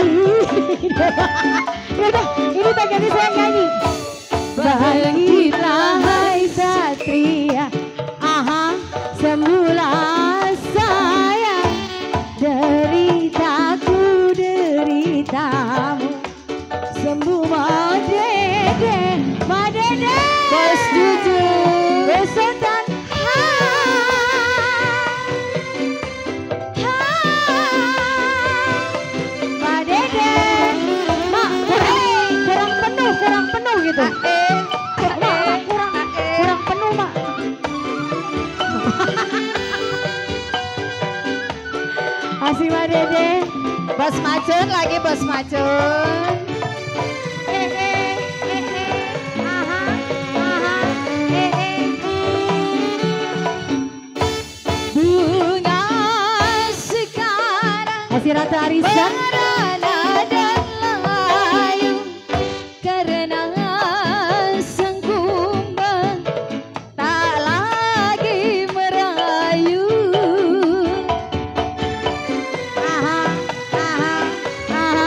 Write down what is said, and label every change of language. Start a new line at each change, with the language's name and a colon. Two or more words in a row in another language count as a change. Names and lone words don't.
Indonesian: Yaudah, ini bagian saya nyanyi. Bangkitlah hai satria, aha, sembuhlah sayang deritaku, deritamu, sembuh Mbak Dede, Mbak Dede. Bos Juju. Bosultan. Mbak Dede. Mak, kurang penuh gitu. Kurang penuh, Mak. Asih Mbak Dede. Bos Macun lagi, Bos Macun. Aha, aha, Bunga sekarang Asih Ratu Arisan. merana dan layu karena sang kumbang tak lagi merayu. Aha, aha, aha.